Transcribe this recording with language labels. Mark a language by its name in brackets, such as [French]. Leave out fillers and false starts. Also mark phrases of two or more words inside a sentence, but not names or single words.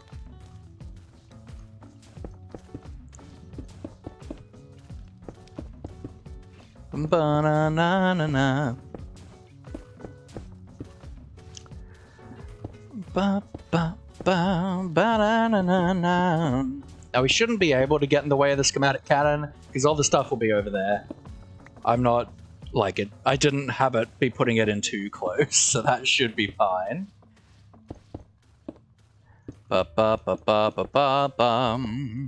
[English] Ba na na na na. Ba ba ba ba na na na. Now we shouldn't be able to get in the way of the schematic cannon, because all the stuff will be over there. I'm not like it. I didn't have it be putting it in too close, so that should be fine. Ba-ba-ba-ba-ba-ba-bum.